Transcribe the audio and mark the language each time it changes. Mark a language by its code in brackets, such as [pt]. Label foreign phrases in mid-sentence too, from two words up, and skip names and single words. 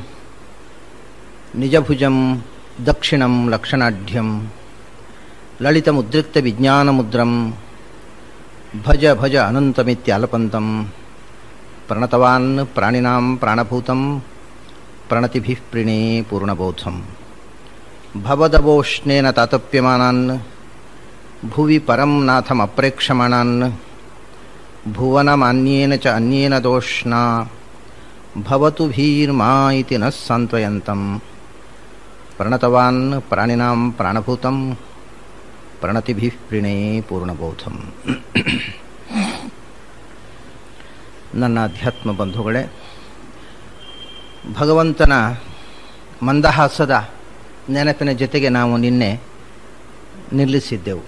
[sa] निजभुजं दक्षिणं लक्षणाढ्यं ललितमुद्रिक्तविज्ञानमुद्रं भज भज अनंतमित्यालपंतं प्रणतवान् प्राणिनां प्राणभूतं प्रणतिभिः प्रणे पूर्णबोधं भवदवोष्णेन तातप्यमानान् भुवि परं नाथमप्रेक्षमाणान् भुवनमान्येन च अन्येन दोष्णा भवतु भीर्मा इति नः सांत्वयंतं प्रणतवान् प्राणिनां प्राणभूतं प्रणतिभिः प्रणे पूर्णबोधं. [kn] ನನ್ನ ಅಧ್ಯಾತ್ಮ ಬಂಧುಗಳೇ, ಭಗವಂತನ ಮಂದಹಾಸದ ನೆನಪಿನ ಜೊತೆಗೆ ನಾವು ನಿನ್ನೆ ನಿಲ್ಲಿಸಿದ್ದೆವು.